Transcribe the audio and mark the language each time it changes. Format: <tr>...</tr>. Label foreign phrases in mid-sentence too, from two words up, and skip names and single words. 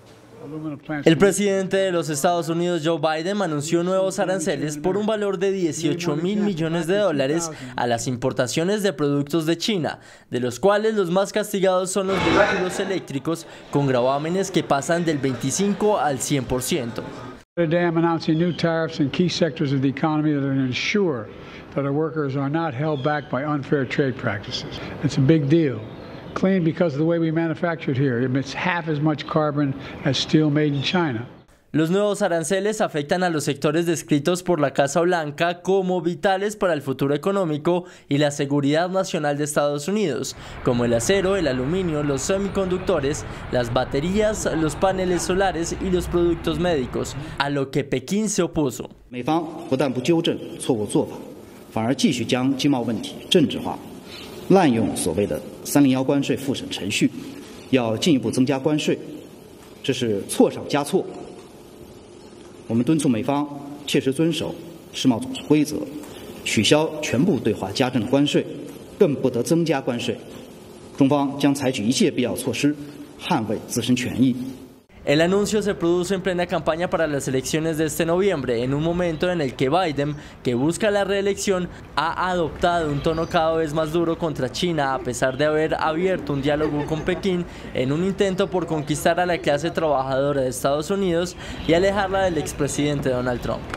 <es>El presidente de los Estados Unidos, Joe Biden, anunció nuevos aranceles por un valor de $18.000 millones a las importaciones de productos de China, de los cuales los más castigados son los vehículos eléctricos con gravámenes que pasan del 25 al 100%.</es> <en>Today I'm announcing new tariffs in key sectors of the economy that are going to ensure that our workers are not held back by unfair trade practices. It's a big deal. Clean because of the way we manufacture it here. It emits half as much carbon as steel made in China.</en> <es>Los nuevos aranceles afectan a los sectores descritos por la Casa Blanca como vitales para el futuro económico y la seguridad nacional de Estados Unidos, como el acero, el aluminio, los semiconductores, las baterías, los paneles solares y los productos médicos, a lo que Pekín se opuso.</es> <zh>美方不但不纠正错误做法，反而继续将经贸问题政治化。滥用所谓的301关税复审程序，要进一步增加关税，这是错上加错。我们敦促美方切实遵守世贸组织规则，取消全部对华加征的关税，更不得增加关税。中方将采取一切必要措施，捍卫自身权益。</zh> <es>El anuncio se produce en plena campaña para las elecciones de este noviembre, en un momento en el que Biden, que busca la reelección, ha adoptado un tono cada vez más duro contra China, a pesar de haber abierto un diálogo con Pekín en un intento por conquistar a la clase trabajadora de Estados Unidos y alejarla del expresidente Donald Trump.</es>